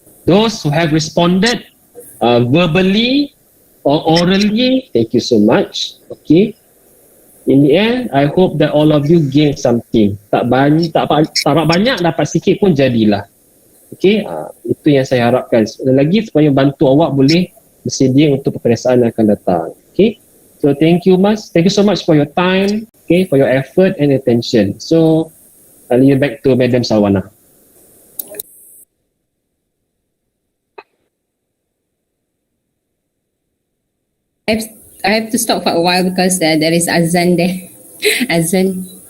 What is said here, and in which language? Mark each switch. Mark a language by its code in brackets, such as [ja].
[en] Those who have responded verbally or orally, thank you so much. Okay. In the end, I hope that all of you gain something. [ms] Tak banyak dapat sikit pun jadilah. Okay, itu yang saya harapkan. Lagi supaya bantu awak boleh bersedia untuk peperiksaan yang akan datang. [en] Okay, so thank you mas. Thank you so much for your time. Okay, for your effort and attention. So, I'll leave back to Madam Salwana. I have to stop for a while because there is azan there. Azan.